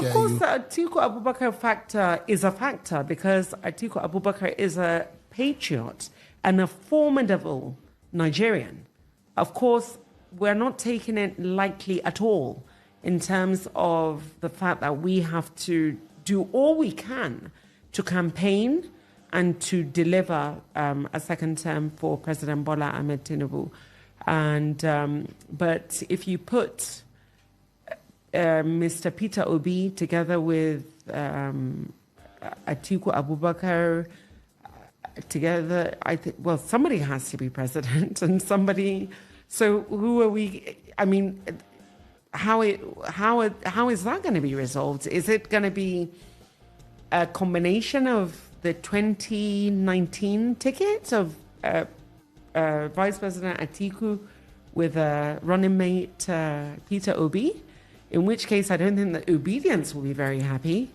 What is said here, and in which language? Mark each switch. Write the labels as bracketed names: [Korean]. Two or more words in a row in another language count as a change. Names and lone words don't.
[English] No, of course, the Atiku Abubakar factor is a factor, because Atiku Abubakar is a patriot and a formidable Nigerian. Of course, we're not taking it lightly at all in terms of the fact that we have to do all we can to campaign and to deliver a second term for President Bola Ahmed Tinubu. And but if you put Mr. Peter Obi together with Atiku Abubakar together, I think, well, somebody has to be president, and somebody. So who are we? I mean, how is that going to be resolved? Is it going to be a combination of the 2019 ticket of Vice President Atiku with a running mate, Peter Obi, in which case I don't think that obedience will be very happy.